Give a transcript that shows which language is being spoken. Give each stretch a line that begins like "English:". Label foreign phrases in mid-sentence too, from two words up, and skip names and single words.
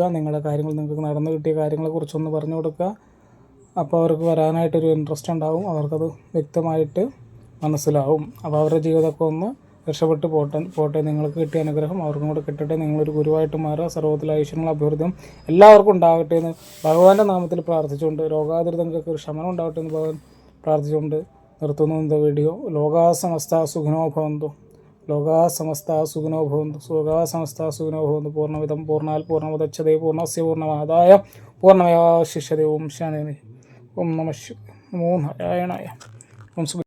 Malayalam: നിങ്ങളുടെ കാര്യങ്ങൾ നിങ്ങൾക്ക് നടന്നു കിട്ടിയ കാര്യങ്ങളെക്കുറിച്ചൊന്ന് പറഞ്ഞു കൊടുക്കുക. അപ്പോൾ അവർക്ക് വരാനായിട്ടൊരു ഇൻട്രസ്റ്റ് ഉണ്ടാവും, അവർക്കത് വ്യക്തമായിട്ട് മനസ്സിലാവും. അപ്പോൾ അവരുടെ ജീവിതമൊക്കെ ഒന്ന് രക്ഷപ്പെട്ട് പോട്ടെ. നിങ്ങൾക്ക് കിട്ടിയ അനുഗ്രഹം അവർക്കും കൂടെ കിട്ടട്ടെ. നിങ്ങളൊരു ഗുരുവായിട്ട് മാറുക. സർവ്വത്തിൽ ഐശ്വര്യങ്ങളും അഭിവൃദ്ധിയും എല്ലാവർക്കും ഉണ്ടാകട്ടെ എന്ന് ഭഗവാന്റെ നാമത്തിൽ പ്രാർത്ഥിച്ചുകൊണ്ട്, രോഗാതുരിതങ്ങൾക്ക് ഒരു ശമനം ഉണ്ടാകട്ടെ എന്ന് ഭഗവാൻ പ്രാർത്ഥിച്ചുകൊണ്ട് നിർത്തുന്നു ഇന്നത്തെ വീഡിയോ.
Sanskrit: ലോകാ സമസ്ത സുഖിനോ ഭവന്തു. ലോകാ സമസ്ത സുഖിനോ ഭവന്തു. ലോകാ സമസ്ത സുഖിനോ ഭവന്തു. പൂർണ്ണമിതം പൂർണ്ണാൽ പൂർണ്ണമുദച്ഛതേ പൂർണ്ണസ്യ പൂർണ്ണമാദായ പൂർണ്ണമേവാവശിഷ്യതേ. ഓം ശാന്തി. ഓം നമഃ ശിവായ. നമോ നാരായണായ. ഓം